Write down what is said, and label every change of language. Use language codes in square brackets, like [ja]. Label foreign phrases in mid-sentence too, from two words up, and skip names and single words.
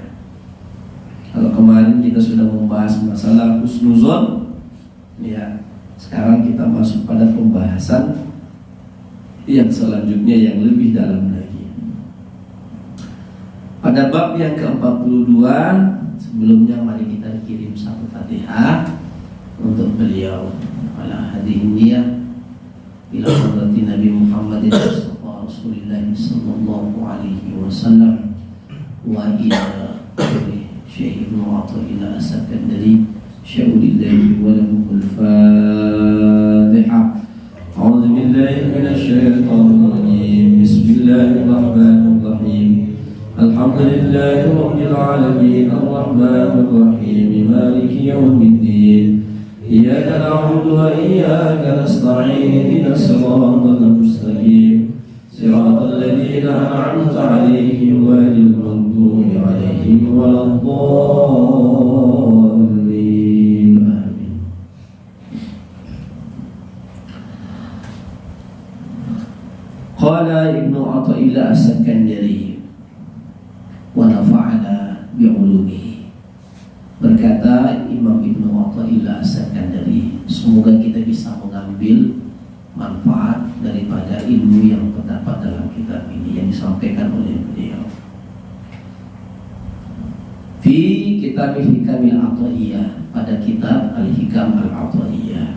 [id] Kalau kemarin kita sudah membahas masalah husnuzon, ya, sekarang kita masuk pada pembahasan yang selanjutnya yang lebih dalam lagi. Pada bab yang ke-42, sebelumnya mari kita kirim satu Fatihah untuk beliau. [ar] على هذه النية إلى حضرة النبي محمد رسول الله صلى الله عليه وسلم وإلى الشيخ ابن عطاء الله السكندري شيء لله وله الفاتحة. أعوذ بالله من الشيطان الرجيم. بسم الله الرحمن الرحيم. الحمد لله رب العالمين الرحمن الرحيم مالك يوم الدين. إياك نعبد وإياك نستعين اهدنا الصراط المستقيم. صراط الذين أنعمت عليهم غير المغضوب عليهم ولا الضالين. Amin. قال ابن عطاء الله السكندري ونفعنا بعلومه. [id] Berkata Imam Ibnu Athaillah As-Sakandari, semoga kita bisa mengambil manfaat daripada ilmu yang terdapat dalam kitab ini yang disampaikan oleh beliau. [ar] في كتاب الحكم العطائية, [id] pada kitab Al-Hikam Al-Athaiyah.